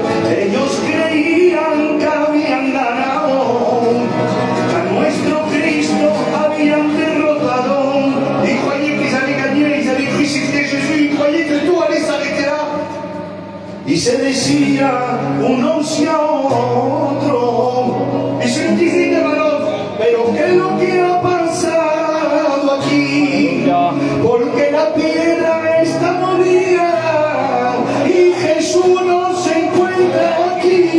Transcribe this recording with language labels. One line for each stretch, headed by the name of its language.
Spanish: Ellos creían que habían ganado, que a nuestro Cristo habían derrotado.
French: Ils croyaient qu'ils allaient gagner, ils allaient crucifier Jésus, ils croyaient que tout allait s'arrêter là.
Spanish: Y se decía uno hacia otro, y se dicen hermanos, pero ¿qué es lo que ha pasado aquí? Porque la piedra está molida y Jesús no se encuentra aquí.